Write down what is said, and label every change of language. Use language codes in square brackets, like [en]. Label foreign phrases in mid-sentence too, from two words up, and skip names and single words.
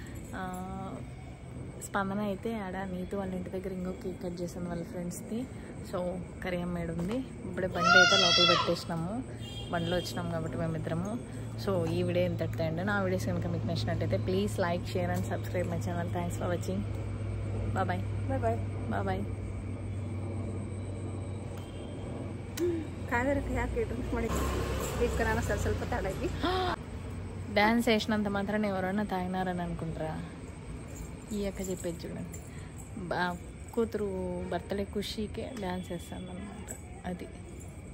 [te] స్పందన అయితే ఆడ నీతు వాళ్ళ ఇంటి దగ్గర ఇంకో [en] cake cut [te] చేసింది వాళ్ళ ఫ్రెండ్స్ది. సో కరియమ్మ మేడ ఉంది. ఇప్పుడే బండి అయితే లోపల పెట్టేసినాము. బండిలో వచ్చినాము కాబట్టి మేమిద్దరము. సో ఈ వీడియో ఇంతటితో అండి. నా వీడియోస్ కనుక మీకు నచ్చినట్టయితే [en] please like, share and subscribe my channel. Thanks for watching. Bye bye bye bye. [kn] ಕಾವೇರಕ್ಕೆ ಯಾಕೆ ಡ್ರಿಂಕ್ ಮಾಡಿದ್ವಿ? ಈಗ ನಾನು ಸ್ವಲ್ಪ ತಡಾಗಿ [te] డ్యాన్స్ వేసినంత మాత్రం ఎవరైనా తాగినారని అనుకుంటారా? ఈ అక్క చెప్పేది చూడండి. కూతురు బర్త్డే ఖుషీకే డ్యాన్స్ వేస్తాను అనమాట. అది